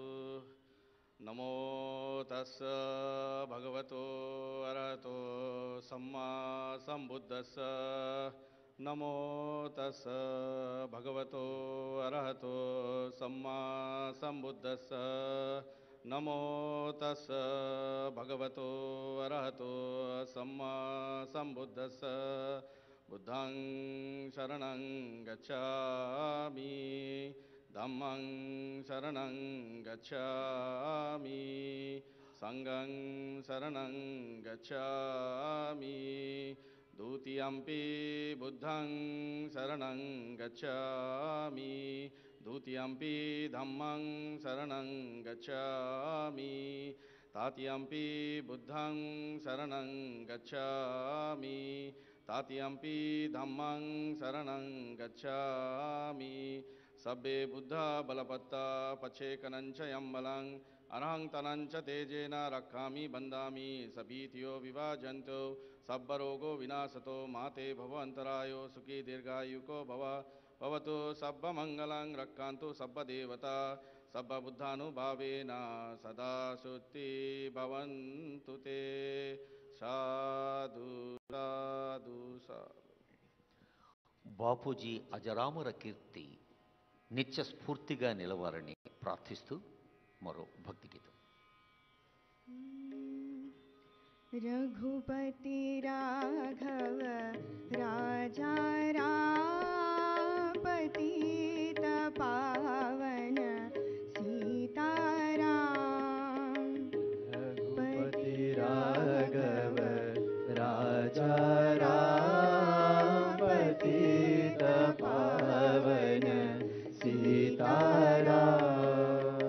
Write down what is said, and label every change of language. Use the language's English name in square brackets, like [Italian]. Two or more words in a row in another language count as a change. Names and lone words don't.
[Pali] నమో తస్స భగవతో అరహతో సమ్మా సంబుద్దస్స. నమో తస్స భగవతో అరహతో సమ్మా సంబుద్దస్స. నమో తస్స భగవతో అరహతో సమ్మా సంబుద్దస్స. बुद्धं शरणं गच्छामि धम्मं शरणं गच्छामि संघं शरणं गच्छामि द्वितीयंपि बुद्धं शरणं गच्छामि द्वितीयंपि धम्मं शरणं गच्छामि तृतीयंपि बुद्धं शरणं गच्छामि तात्यंपि धम्मं शरणं गच्छामि सब्बे बुद्धा बलपत्ता पच्छेकनंच यम्बलं अरहं तनंच तेजेन रक्षामि बन्धामि सभीतियो विभाजन्तो सब्बरोगो विनाशतो माते भवन्तरायो सुखी दीर्घायुको भवतु सब्बमङ्गलं रक्षन्तु सब्बदेवता सब्बबुद्धानुभावेन सदा शुद्धि भवन्तु ते. సాధు సాధు సాధు. [Telugu] బాపూజీ అజరామర కీర్తి నిత్య స్ఫూర్తిగా నిలవాలని ప్రార్థిస్తూ మరో భక్తి గీతం. [Hindi] रघुपति राघव राजा राम पतित पावन सीताराम। रघुपति राघव राजा राम पतित पावन सीताराम।